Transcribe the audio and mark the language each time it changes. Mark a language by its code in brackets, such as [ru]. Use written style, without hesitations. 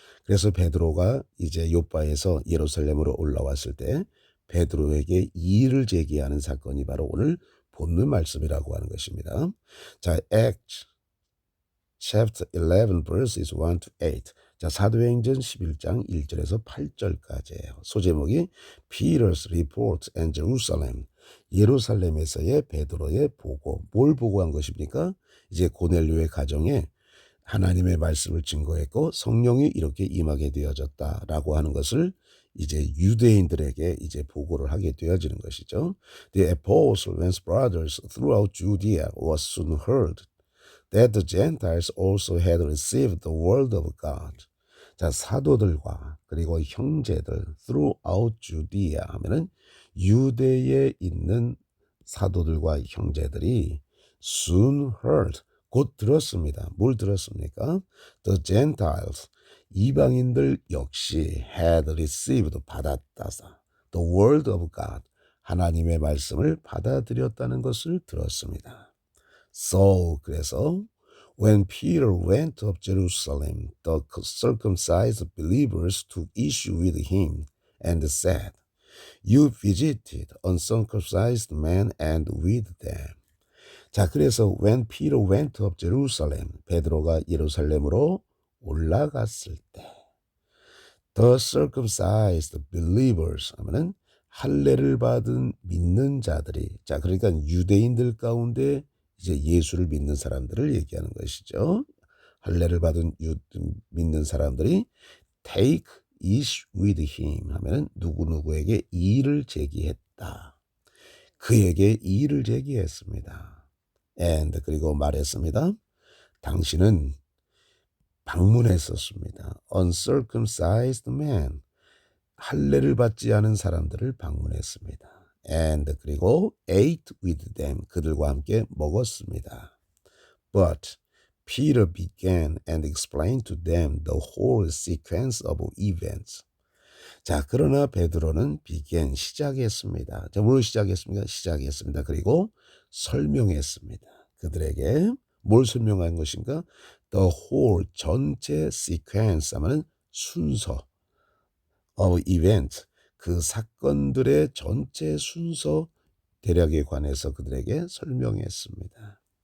[ko] 그래서 베드로가 이제 요바에서 예루살렘으로 올라왔을 때 베드로에게 이의를 제기하는 사건이 바로 오늘 본문 말씀이라고 하는 것입니다. [en] 자, Acts chapter 11 verses 1 to 8. [ko] 자, 사도행전 11장 1절에서 8절까지예요. [en] 소제목이 Peter's report and Jerusalem. [ko] 예루살렘에서의 베드로의 보고. 뭘 보고한 것입니까? 이제 고넬료의 가정에 하나님의 말씀을 증거했고 성령이 이렇게 임하게 되어졌다라고 하는 것을 이제 유대인들에게 이제 보고를 하게 되어지는 것이죠. [en] The apostle and brothers throughout Judea was soon heard that the Gentiles also had received the word of God. [ko] 자, 사도들과 그리고 형제들 [en] throughout Judea [ko] 하면은 유대에 있는 사도들과 형제들이 [en] soon heard [ko] 곧 들었습니다. 뭘 들었습니까? [en] The Gentiles [ko] 이방인들 역시 [en] had received [ko] 받았다사 [en] the word of God [ko] 하나님의 말씀을 받아들였다는 것을 들었습니다. [en] So [ko] 그래서 [en] when Peter went up Jerusalem, the circumcised believers took issue with him and said, "You visited uncircumcised men and with them." [ko] 자, 그래서 [en] when Peter went up Jerusalem, [ko] 베드로가 예루살렘으로 올라갔을 때, [en] the circumcised believers [ko] 하면은 할례를 받은 믿는 자들이, 자, 그러니까 유대인들 가운데 이제 예수를 믿는 사람들을 얘기하는 것이죠. 할례를 받은 믿는 사람들이 [en] take issue with him [ko] 하면은 누구누구에게 이의를 제기했다. 그에게 이의를 제기했습니다. and 그리고 말했습니다. 당신은 방문했었습니다. [en] uncircumcised man [ko] 할례를 받지 않은 사람들을 방문했습니다. and 그리고 [en] ate with them [ko] 그들과 함께 먹었습니다. [en] But Peter began and explained to them the whole sequence of events. [ko] 자, 그러나 베드로는 began 시작했습니다. 자, 뭘 시작했습니까? 시작했습니다. 그리고 설명했습니다. 그들에게 뭘 설명한 것인가? [en] The whole [ko] 전체 sequence 하면 순서 [en] of event [ko] 그 사건들의 전체 순서 대략에 관해서 그들에게 설명했습니다.